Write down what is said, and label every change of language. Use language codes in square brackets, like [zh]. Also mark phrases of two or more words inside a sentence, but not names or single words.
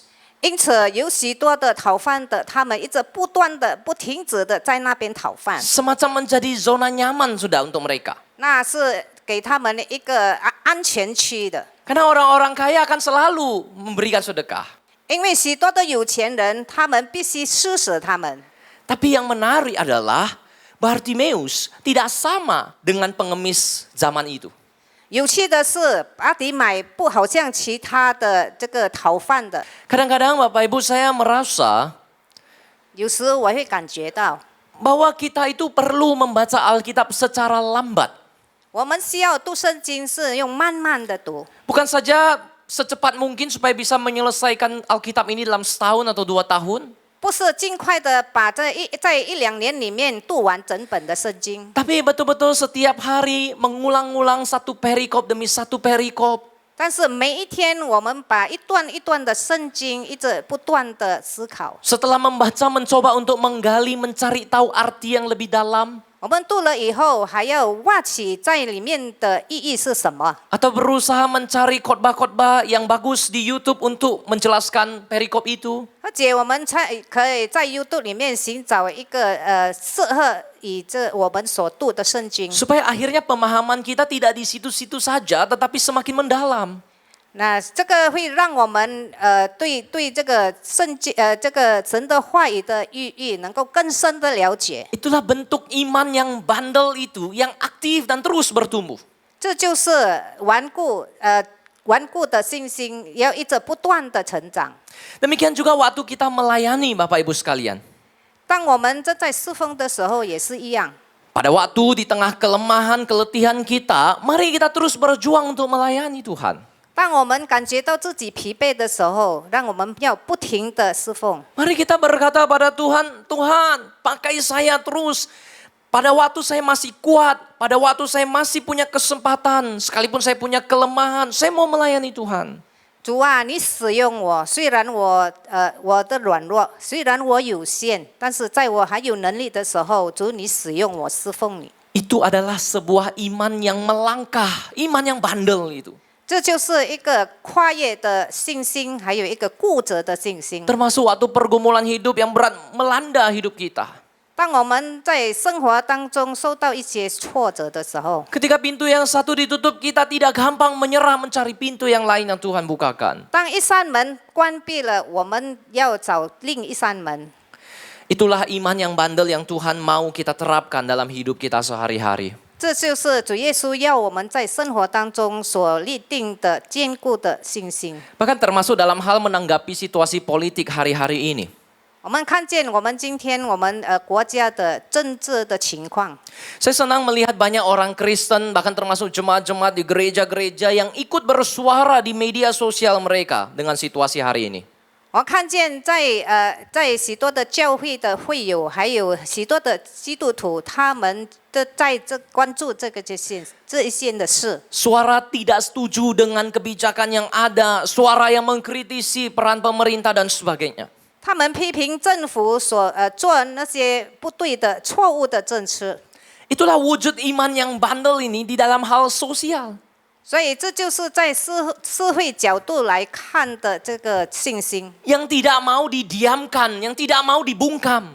[zh] 因此，有许多的讨饭的，他们一直不断的、不停止的在那边讨饭， [id] Semacam menjadi zona nyaman sudah untuk mereka. [zh] 那是给他们一个安全区的。 [id] Karena orang-orang kaya akan selalu memberikan sedekah. [zh] 因为许多的有钱人，他们必须施舍他们。 [id] Tapi yang menarik adalah Bartimeus tidak sama dengan pengemis zaman itu. [zh] 有趣的是，巴迪买不好像其他的这个讨饭的， [id] Kadang-kadang Bapak Ibu saya merasa [zh] 有时我会感觉到， [id] bahwa kita itu perlu membaca Alkitab secara lambat. [zh] 我们需要读圣经是用慢慢的读， [id] Bukan saja secepat mungkin supaya bisa menyelesaikan Alkitab ini dalam setahun atau 2 tahun. [zh] 不是尽快的把在一两年里面读完整本的圣经， [id] Tapi betul-betul setiap hari mengulang-ulang satu perikop demi satu perikop. [zh] 但是每一天我们把一段一段的圣经一直不断的思考。 [id] Setelah membaca, mencoba untuk menggali, mencari tahu arti yang lebih dalam. [zh] 我们读了以后，还要挖起在里面的意义是什么？ [id] Atau berusaha mencari khotbah-khotbah yang bagus di YouTube untuk menjelaskan perikop itu. [zh] 而且我们才可以在 YouTube 里面寻找一个适合以这我们所读的圣经。 [id] Supaya akhirnya pemahaman kita tidak di situ-situ saja, tetapi semakin mendalam. [zh] 那这个会让我们对这个圣经这个神的话语的寓意能够更深的了解。 [id] Itulah bentuk iman yang bandel itu, yang aktif dan terus bertumbuh. [zh] 这就是顽固的信心，要一直不断的成长。 [id] Demikian juga waktu kita melayani Bapak Ibu sekalian. [zh] 当我们正在侍奉的时候也是一样。 [id] Pada waktu di tengah kelemahan, keletihan kita, mari kita terus berjuang untuk melayani Tuhan. [zh] 当我们感觉到自己疲惫的时候，让我们要不停的侍奉。 [id] Mari kita berkata pada Tuhan, Tuhan pakai saya terus. Pada waktu saya masih kuat, pada waktu saya masih punya kesempatan, sekalipun saya punya kelemahan, saya mau melayani Tuhan. [zh] 主啊，你使用我，虽然我的软弱，虽然我有限，但是在我还有能力的时候，主你使用我侍奉你。 [id] Itu adalah sebuah iman yang melangkah, iman yang bandel itu. [zh] 这就是一个跨越的信心，还有一个固执的信心。 [id] Termasuk waktu pergumulan hidup yang berat melanda hidup kita. [zh] 当我们在生活当中受到一些挫折的时候， [id] Ketika pintu yang satu ditutup, kita tidak gampang menyerah mencari pintu yang lain yang Tuhan bukakan. [zh] 当一扇门关闭了，我们要找另一扇门。 [id] Itulah iman yang bandel yang Tuhan mau kita terapkan dalam hidup kita sehari-hari. [zh] 这就是主耶稣要我们在生活当中所立定的坚固的信心。 [id] Bahkan termasuk dalam hal menanggapi situasi politik hari-hari ini. [zh] 我们看见我们今天我们国家的政治的情况， [id] Saya senang melihat banyak orang Kristen, bahkan termasuk jemaat-jemaat di gereja-gereja yang ikut bersuara di media sosial mereka dengan situasi hari ini. [zh] 我看见在许多的教会的会友，还有许多的基督徒，他们都在关注这一些的事。 [id] Suara tidak setuju dengan kebijakan yang ada, suara yang mengkritisi peran pemerintah dan sebagainya. [zh] 他们批评政府所做那些不对的、错误的政策， [id] Itulah wujud iman yang bandel ini di dalam hal sosial. [zh] 所以这就是在社会角度来看的这个信心。 [id] Yang tidak mau didiamkan, yang tidak mau dibungkam.